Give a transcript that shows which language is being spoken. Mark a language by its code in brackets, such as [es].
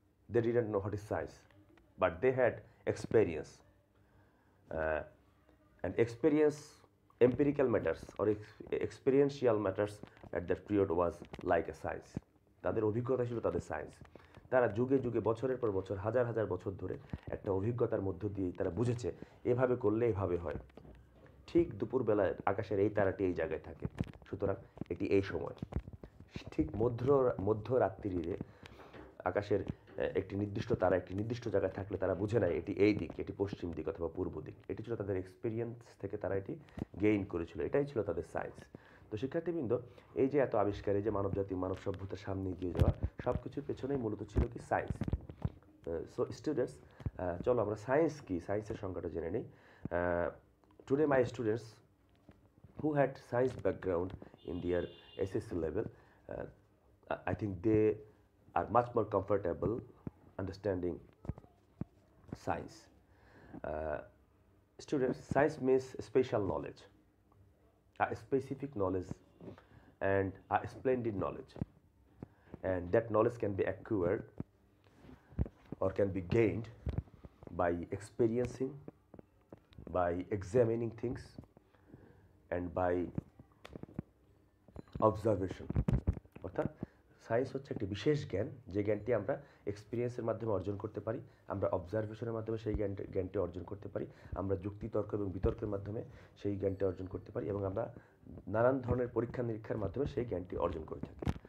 [en] They didn't know what is science, but they had experience. And experience, empirical matters or experiential matters at that period was like a science. [bn] তাদের অভিজ্ঞতা ছিল তাদের science. তারা যুগে যুগে বছরের পর বছর, হাজার হাজার বছর ধরে একটা অভিজ্ঞতার মধ্য দিয়ে তারা বুঝেছে এভাবে করলে এভাবে হয়। ঠিক দুপুরবেলায় আকাশের এই তারাটি এই জায়গায় থাকে, সুতরাং এটি এই সময়। ঠিক মধ্যরাত্রিরে আকাশের একটি নির্দিষ্ট তারা একটি নির্দিষ্ট জায়গায় থাকলে তারা বুঝে নেয় এটি এই দিক, এটি পশ্চিম দিক অথবা পূর্ব দিক। এটি ছিল তাদের এক্সপিরিয়েন্স থেকে তারা এটি গেইন করেছিল। এটাই ছিল তাদের সায়েন্স। তো শিক্ষার্থীবৃন্দ, এই যে এত আবিষ্কার, এই যে মানবজাতি মানব সভ্যতার সামনে এগিয়ে যাওয়া, সব কিছুর পেছনেই মূলত ছিল কি সায়েন্স। সো স্টুডেন্টস, চলো আমরা সায়েন্স কি, সায়েন্সের সংজ্ঞাটা জেনে নিই। [en] Today my students who had science background in their SSC level, uh, I think they are much more comfortable understanding science. Uh, Students, science means special knowledge, a specific knowledge, and a splendid knowledge. And that knowledge can be acquired or can be gained by experiencing, by examining things, and by observation. [bn] অর্থাৎ science হচ্ছে একটি বিশেষ জ্ঞান, যে জ্ঞানটি আমরা এক্সপিরিয়েন্সের মাধ্যমে অর্জন করতে পারি, আমরা অবজারভেশনের মাধ্যমে সেই জ্ঞানটি অর্জন করতে পারি, আমরা যুক্তি তর্ক এবং বিতর্কের মাধ্যমে সেই জ্ঞানটি অর্জন করতে পারি, এবং আমরা নানান ধরনের পরীক্ষা নিরীক্ষার মাধ্যমে সেই জ্ঞানটি অর্জন করে থাকি।